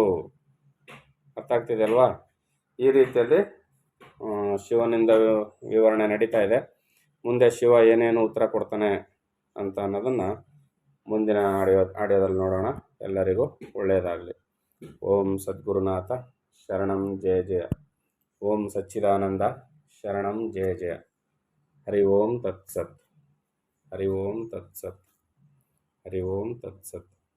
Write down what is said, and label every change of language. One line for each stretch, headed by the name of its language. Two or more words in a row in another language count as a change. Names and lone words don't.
Kannada: ಅರ್ಥ ಆಗ್ತಿದೆ ಅಲ್ವಾ? ಈ ರೀತಿಯಲ್ಲಿ ಶಿವನಿಂದ ವಿವರಣೆ ನಡೀತಾ ಇದೆ. ಮುಂದೆ ಶಿವ ಏನೇನು ಉತ್ತರ ಕೊಡ್ತಾನೆ ಅಂತ ಅನ್ನೋದನ್ನು ಮುಂದಿನ ಆಡಿಯೋದಲ್ಲಿ ನೋಡೋಣ. ಎಲ್ಲರಿಗೂ ಒಳ್ಳೆಯದಾಗಲಿ.
Sanskrit: ಓಂ ಸದ್ಗುರುನಾಥ ಶರಣಂ ಜಯ ಜಯ. ಓಂ ಸಚ್ಚಿದಾನಂದ ಶರಣಂ ಜಯ ಜಯ. ಹರಿ ಓಂ ತತ್ಸತ್. ಹರಿ ಓಂ ತತ್ಸತ್. ಹರಿ ಓಂ ತತ್ಸತ್.